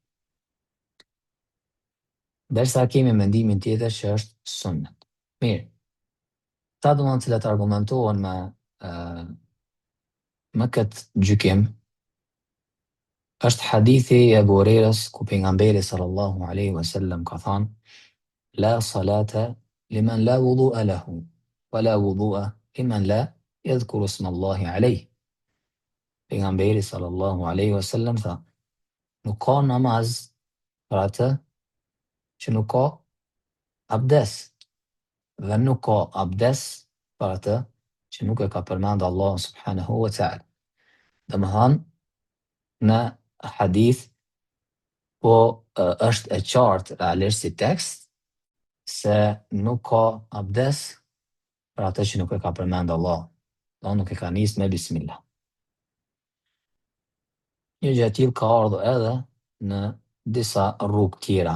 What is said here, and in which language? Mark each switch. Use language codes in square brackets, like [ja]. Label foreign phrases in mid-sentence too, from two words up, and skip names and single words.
[sq] Derisa kemi mendimin tjetër që është sunnet. Mirë, ta domthonë cilat argumentohen me këtë gjykim, është hadithi i Abu Hurairës ku pejgamberi [ar] صلى الله عليه وسلم [sq] ka thënë: [ar] لا صلاة لمن لا وضوء له ولا وضوء لمن لا يذكر اسم الله عليه. [sq] Pejgamberi [ar] صلى الله عليه وسلم [sq] tha: nuk ka namaz për atë që nuk ka abdes, dhe nuk ka abdes për atë që nuk e ka përmend Allah [ar] سبحانه وتعالى. [sq] Domethënë në hadith po është e qartë realisht si tekst se nuk ka abdes për atë që nuk e ka përmend Allah, do nuk e ka nisë me Bismillah. Një gjë e tillë ka ardhur edhe në disa rrugë tjera.